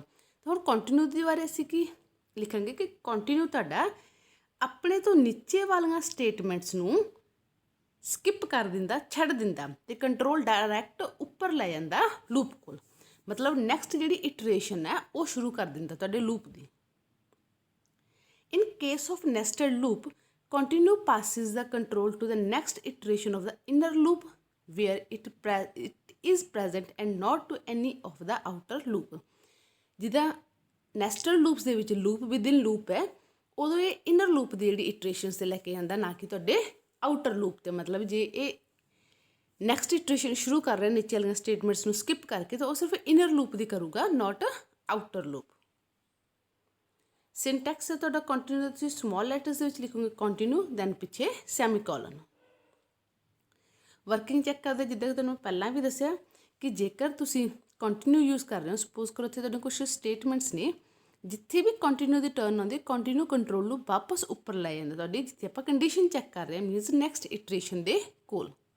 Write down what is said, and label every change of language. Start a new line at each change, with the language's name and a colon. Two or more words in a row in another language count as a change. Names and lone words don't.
Punjabi: ਤਾਂ ਹੁਣ ਕੰਟੀਨਿਊ ਦੇ ਬਾਰੇ ਅਸੀਂ ਕੀ ਲਿਖਾਂਗੇ ਕਿ ਕੰਟੀਨਿਊ ਤੁਹਾਡਾ ਆਪਣੇ ਤੋਂ ਨੀਚੇ ਵਾਲੀਆਂ ਸਟੇਟਮੈਂਟਸ ਨੂੰ ਸਕਿਪ ਕਰ ਦਿੰਦਾ, ਛੱਡ ਦਿੰਦਾ, ਤੇ
English: control direct
Punjabi: ਉੱਪਰ ਲੈ ਜਾਂਦਾ ਲੂਪ ਕੋਲ, ਮਤਲਬ ਨੈਕਸਟ ਜਿਹੜੀ ਇਟਰੇਸ਼ਨ ਹੈ ਉਹ ਸ਼ੁਰੂ ਕਰ ਦਿੰਦਾ ਤੁਹਾਡੇ ਲੂਪ ਦੀ।
English: In case of nested loop, continue passes the control to the next iteration of the inner loop where it is present and not to any of the outer loop.
Punjabi: ਜਿੱਦਾਂ
English: nested loops
Punjabi: ਦੇ ਵਿੱਚ
English: loop within loop
Punjabi: ਹੈ, ਉਦੋਂ ਇਹ
English: inner loop
Punjabi: ਦੀ ਜਿਹੜੀ iterations ਤੇ ਲੈ ਕੇ ਜਾਂਦਾ, ਨਾ ਕਿ ਤੁਹਾਡੇ
English: outer loop
Punjabi: ਤੇ। ਮਤਲਬ ਜੇ ਇਹ
English: next iteration
Punjabi: ਸ਼ੁਰੂ ਕਰ ਰਿਹਾ ਨੀਚੇ ਵਾਲੀਆਂ ਸਟੇਟਮੈਂਟਸ ਨੂੰ ਸਕਿਪ ਕਰਕੇ, ਤਾਂ ਉਹ ਸਿਰਫ
English: inner loop
Punjabi: ਦੀ ਕਰੂਗਾ,
English: not outer loop।
Punjabi: ਸਿੰਟੈਕਸ ਹੈ ਤੁਹਾਡਾ ਕੰਟੀਨਿਊ ਦਾ, ਤੁਸੀਂ
English: small letters
Punjabi: ਦੇ ਵਿੱਚ ਲਿਖੋਗੇ ਕੰਟੀਨਿਊ, ਦੈਨ ਪਿੱਛੇ ਸੈਮੀਕੋਲਨ।
English: working check
Punjabi: ਕਰਦੇ, ਜਿੱਦਾਂ ਕਿ ਤੁਹਾਨੂੰ ਪਹਿਲਾਂ ਵੀ ਦੱਸਿਆ ਕਿ ਜੇਕਰ ਤੁਸੀਂ
English: continue use
Punjabi: ਕਰ ਰਹੇ ਹੋ, ਸਪੋਜ਼ ਕਰੋ ਇੱਥੇ ਤੁਹਾਡੇ ਕੁਛ ਸਟੇਟਮੈਂਟਸ ਨੇ ਜਿੱਥੇ ਵੀ ਕੰਟੀਨਿਊ ਦੀ ਟਰਨ ਆਉਂਦੀ,
English: continue control
Punjabi: ਨੂੰ ਵਾਪਸ ਉੱਪਰ ਲੈ ਜਾਂਦਾ ਤੁਹਾਡੀ, ਜਿੱਥੇ ਆਪਾਂ
English: condition check
Punjabi: ਕਰ ਰਹੇ ਹਾਂ,
English: means next iteration
Punjabi: ਦੇ ਕੋਲ।